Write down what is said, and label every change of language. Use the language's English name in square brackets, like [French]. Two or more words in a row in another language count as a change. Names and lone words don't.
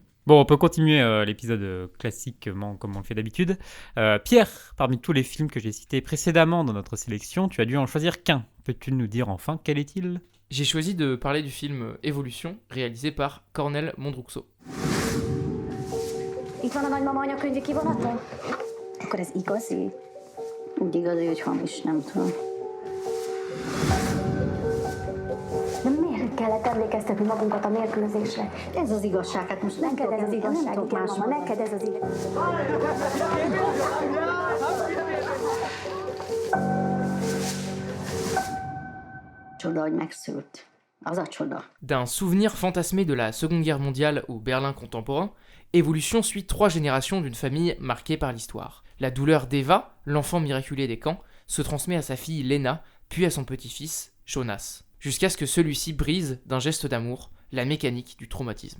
[French] Bon, on peut continuer l'épisode classiquement comme on le fait d'habitude. Pierre, parmi tous les films que j'ai cités précédemment dans notre sélection, tu as dû en choisir qu'un. Peux-tu nous dire enfin quel est-il ? J'ai choisi de parler du film Évolution, réalisé par Cornel Mondruxo. [Hungarian] Itt van a nagymama anyakönyvi kivonaton? Akkor ez igazi? Úgy igazi, hogy hamis, nem tudom. De miért kellett emlékeztetni magunkat a nélkülözésre? Ez az igazság, hát most neked ez az igazság, nem tudok más mondani. Neked ez az igazság. Csoda, hogy megszült. Az a csoda. [French] D'un souvenir fantasmé de la Seconde Guerre mondiale au Berlin contemporain, Évolution suit 3 générations d'une famille marquée par l'histoire. La douleur d'Eva, l'enfant miraculé des camps, se transmet à sa fille Lena, puis à son petit-fils, Jonas, jusqu'à ce que celui-ci brise, d'un geste d'amour, la mécanique du traumatisme.